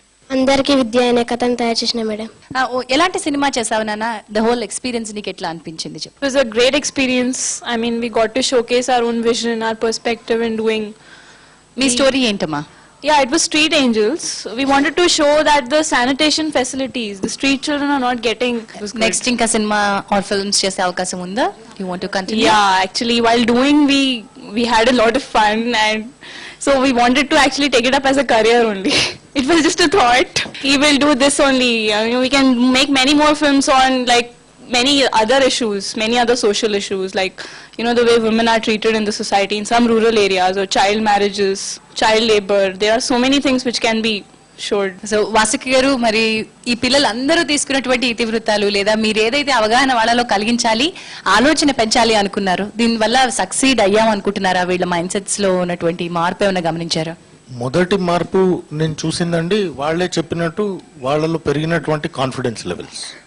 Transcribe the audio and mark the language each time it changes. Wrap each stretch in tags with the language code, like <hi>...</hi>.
<te>అందరికీ విద్య అనే కథను తయారు చేసిన మేడం. ఎలాంటి సినిమా చేసావు నాన్న? ద హోల్ ఎక్స్పీరియన్స్ నీకు ఎట్లా అనిపించింది చెప్పు.</te> <en>It was a great experience. I mean, we got to showcase our own vision, our perspective in doing.</en> <te>మీ story ఏంటమ్మా?</te> <en>Yeah, it was Street Angels. We wanted to show that the sanitation facilities, the street children are not getting.</en> <te>Next ఇంకా cinema are films చేసే అవకాశం ఉందా?</te> <en>You want to continue? Yeah, actually, while doing, we had a lot of fun, and so we wanted to actually take it up as a career only. It was just a thought. We will do this only. I mean, we can make many more films on like many other issues, many other social issues, like the way women are treated in the society in some rural areas, or child marriages, child labor. There are so many things which can be showed.</en> <te>So Vasuki గారు, మరి ఈ పిల్లలందరూ తీసుకున్నటువంటి ఇతివృత్తాలు లేదా మీరు ఏదైతే అవగాహన వాళ్ళలో కలిగించాలి, ఆలోచన పెంచాలి అనుకున్నారు, దీనివల్ల సక్సీడ్ అయ్యాం అనుకుంటున్నారా? వీళ్ళ మైండ్ సెట్స్ లో ఉన్నటువంటి మార్పు ఏమైనా గమనించారా? మొదటి మార్పు నేను చూసిందండి, వాళ్ళే చెప్పినట్టు వాళ్ళలో పెరిగినటువంటి కాన్ఫిడెన్స్ లెవెల్స్.</te>